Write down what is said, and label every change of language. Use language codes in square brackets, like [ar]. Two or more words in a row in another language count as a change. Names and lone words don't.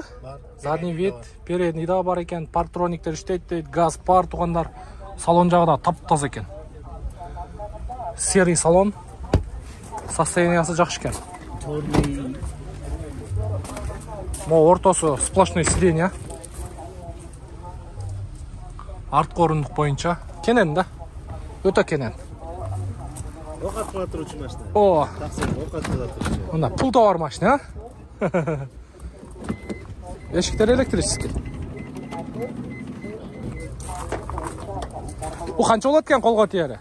[ky] Бар. [ru] Задний вид, [ky] передний да бар экен, парктрониктер иштейт дейт, газ бар туугандар. Салон жагы да таптаза экен. [ru] Серый салон. [ky] Состояниясы жакшы экен. Могу ортосу [ru] сплошной сиденье. [kk] Артқы орындық [ky] боюнча кенен да. Өтө кенен. Ок аткыла турчу машина. О, Ок аткыла турчу. мына пулта бар машина. Эшиктер электрический. Бу канча болот экен колго тиери?